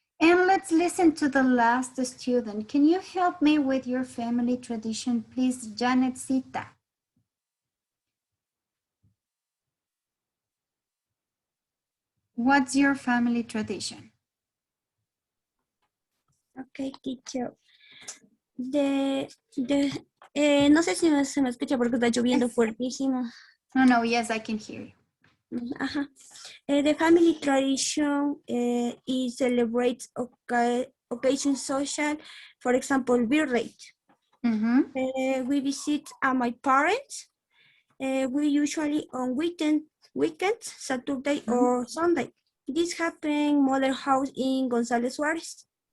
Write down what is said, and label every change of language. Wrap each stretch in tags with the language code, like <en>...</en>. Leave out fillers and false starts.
<en>And let's listen to the last student. Can you help me with your family tradition, please, Janet Sita? What's your family tradition? Okay, teacher.</en> <es>No sé si se me escucha porque está lloviendo fuertísimo.</es> <en>No, yes, I can hear you. The family tradition is celebrates occasion social, for example, birthday. We visit my parents. We usually on weekends, Saturday or Sunday. This happened Mother House in González Suárez.</en>